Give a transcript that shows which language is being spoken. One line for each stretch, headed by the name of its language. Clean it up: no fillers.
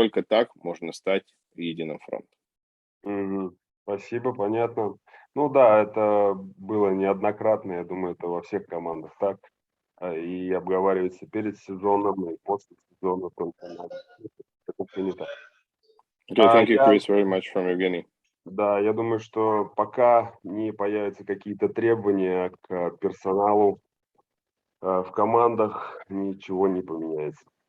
Russian: Только так можно стать единым фронтом. Спасибо, понятно. Ну да, это было неоднократно, я думаю, это во всех командах так. И обговаривается перед сезоном, и после сезона только надо. Это принято.
English: Okay, thank you, Chris, very much from Evgeny.
Russian: Да, я думаю, что пока не появятся какие-то требования к персоналу в командах, ничего не поменяется.